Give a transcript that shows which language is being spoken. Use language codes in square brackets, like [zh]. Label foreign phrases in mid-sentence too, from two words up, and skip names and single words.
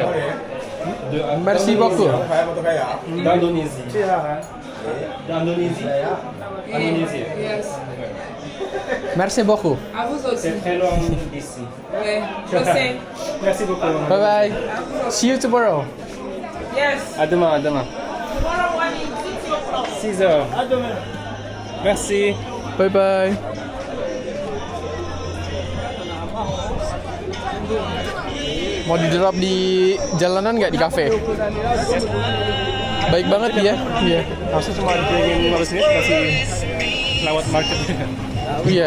[fr] Merci beaucoup. D'Indonésie. D'Indonésie. Indonésie. [en] Yes. [fr] Merci beaucoup. À vous aussi. C'est très loin d'ici. Ouais, je sais. Merci beaucoup. [en] Bye bye. See you tomorrow. Yes. [fr] À demain, à demain. 6 heures. À demain. Merci. [en] Bye bye. [id] Mau di drop di jalanan nggak, di kafe? Baik banget dia. Iya. Harusnya cuma ingin harus ini kasih lewat market. Iya.